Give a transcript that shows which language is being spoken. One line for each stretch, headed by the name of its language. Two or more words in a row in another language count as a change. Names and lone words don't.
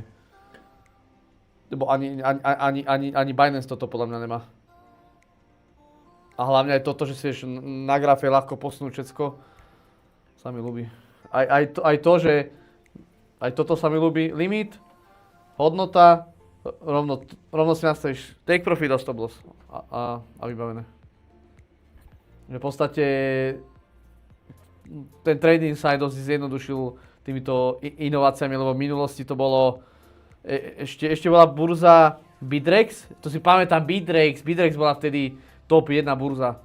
Slovak: Lebo ani Binance toto podľa mňa nemá. A hlavne aj toto, že si vieš na grafe ľahko posunúť všetko, sa mi ľúbi. Aj toto sa mi ľúbi. Limit, hodnota, rovno si nastavíš
English: take profit
Slovak: a
English: stop loss
Slovak: a vybavené. Že v podstate ten trading sa aj dosť zjednodušil týmito inováciami, lebo v minulosti to bolo, ešte bola burza Bittrex, to si pamätám Bittrex bola vtedy top 1 burza.